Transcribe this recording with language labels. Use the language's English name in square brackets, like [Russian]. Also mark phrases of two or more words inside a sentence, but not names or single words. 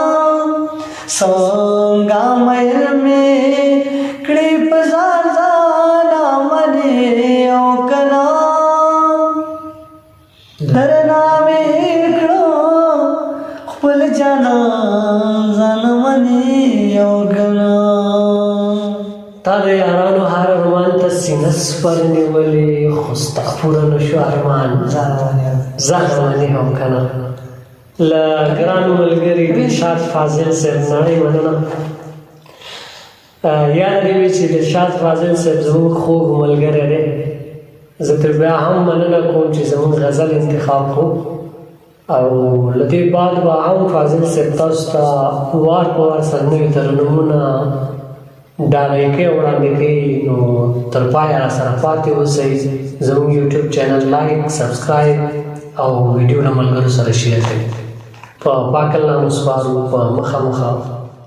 [Pashto] संगा मैल में क्लिप जाना मने औकना दरना मेकड़ो खुल जाना जान मने औकना تا د یارانو هر ارمان ته سینه سپر نیولې خو ستا پوره نه شو ارمان زهر منې هم که نه له ګرانو ملګري دلشاد فاضل صاحب نړۍ مننه یاد دې وي چې دلشاد فاضل صاحب زموږ خوږ ملګری دی زه ترې بیا هم مننه کوم چې زموږ غزل انتخاب کړو او له دې بعد به هم فاضل صاحب تاسو ته وار په وار سره نوي ترنمونه ډالۍ کې وړاندې کوي نو تر پایه راسره پاتې اوسئ زموږ یوټیوب [English] channel like subscribe [Pashto] او ویډیو له ملګرو سره شیر کړئ په پاک الله مو سپارو په مخه